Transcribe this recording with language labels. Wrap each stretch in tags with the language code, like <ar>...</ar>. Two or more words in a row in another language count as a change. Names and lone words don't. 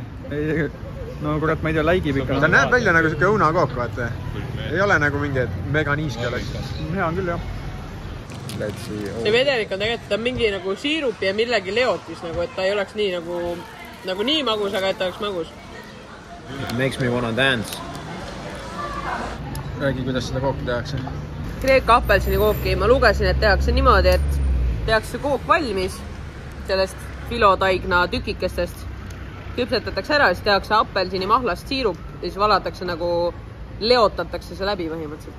<et>No kurat, ma ei tea, läigib ikka. Ta näeb välja nagu siuke õunakook, vaata. Ei ole nagu mingi mega niiske oleks. Hea on küll, jah. See vedelik on tegelikult mingi nagu siirupi ja millegi leotis, nagu, et ta ei oleks nii nagu nii magus, aga et ta oleks magus.</et> <en>Makes me wanna dance.</en> <et>Räägi, kuidas seda kooki tehakse. Kreeka apelsini kooki. Ma lugesin, et tehakse niimoodi, et tehakse kook valmis sellest filotaigna tükikestest. Küpsetatakse ära, siis tehakse apelsini mahlast siirup ja siis valatakse nagu leotatakse see läbi põhimõtteliselt.</et>